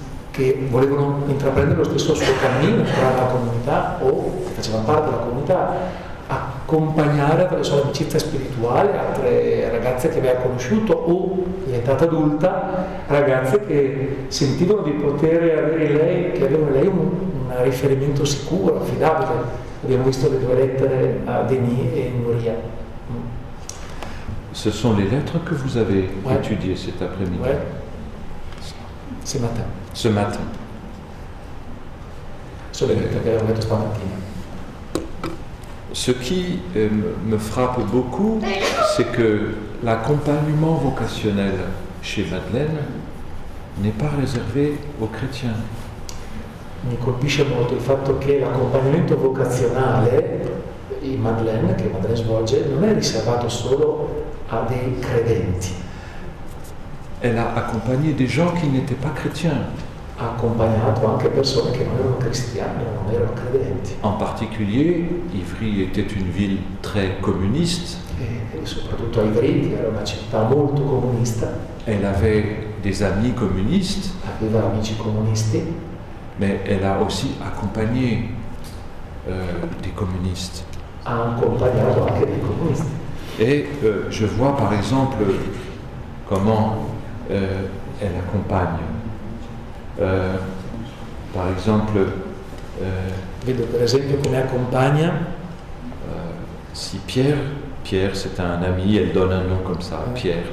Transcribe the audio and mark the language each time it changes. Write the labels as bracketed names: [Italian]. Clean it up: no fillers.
[Italian] che volevano intraprendere lo stesso suo cammino, entrare nella comunità o che facevano parte della comunità, accompagnare attraverso l'amicizia spirituale altre ragazze che aveva conosciuto o, diventata adulta, ragazze che sentivano di poter avere in lei, che avevano in lei un riferimento sicuro, affidabile. Abbiamo visto le due lettere a Denis e Nuria. [French] Ce sont les lettres que vous avez étudiées cet après-midi. Ce matin. Ce matin. [Italian] Questo è il detto che avevo letto stamattina. [French] Ce qui me frappe beaucoup, c'est que l'accompagnement vocationnel chez Madeleine n'est pas réservé aux chrétiens. [Italian] Mi colpisce molto il fatto che l'accompagnamento vocazionale in Madeleine, che Madeleine svolge, non è riservato solo a dei credenti. [French] Elle a accompagné des gens qui n'étaient pas chrétiens. [Italian] Ha accompagnato anche persone che non erano cristiane, non erano credenti. [French] En particulier, Ivry était une ville très communiste. [Italian] E soprattutto a Ivry, che era una città molto comunista, [French] Elle avait des amis communistes, [Italian] aveva amici comunisti, [French] mais elle a aussi accompagné des communistes. [Italian] ha accompagnato anche dei comunisti. [French] Et je vois par exemple comment elle accompagne. Par exemple, [Italian] Vedo per esempio come accompagna [French] si Pierre c'est un ami, elle donne un nom comme ça, Pierre.